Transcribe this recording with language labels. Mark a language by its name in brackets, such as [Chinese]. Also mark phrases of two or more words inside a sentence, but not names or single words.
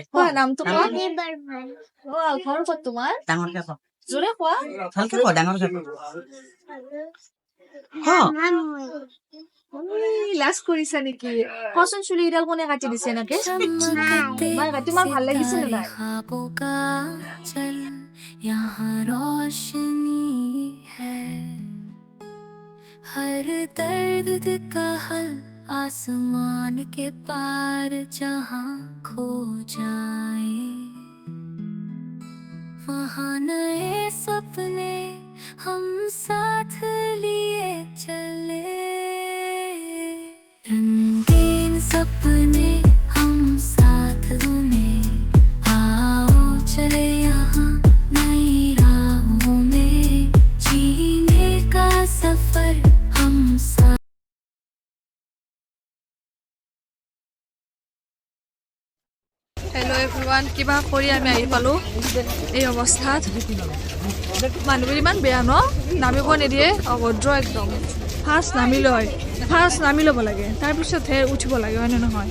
[Assamese] কোৱা নামটো কোৱা ঘৰ ক'ত তোমাৰ ডাঙৰকে ক জোৰে কোৱা ভালকে ক ডাঙৰকে ক লাজ কৰিছা নেকি কচোন চুলিকেইডাল কোনে কাটি দিছে এনেকে মায়ে কাটি তোমাৰ ভাল লাগিছে নে নাই [Hindi] यहाँ रोशनी है हर दर्द का हल आसमान के पार जहाँ खो जाए वहाँ नए सपने हम साथ लिए चले रंगीन सपने हम साथ बुने आओ चले यहाँ नई राहों में जीने का सफर हम साथ [English] hello everyone [Assamese] কিবা কৰি আমি আহি পালো এই অৱস্থাত মানুহবোৰ ইমান বেয়া ন নামিব নিদিয়ে অভদ্ৰ একদম ফাৰ্ষ্ট নামি ল'ব লাগে তাৰপিছতহে উঠিব লাগে হয়নে নহয়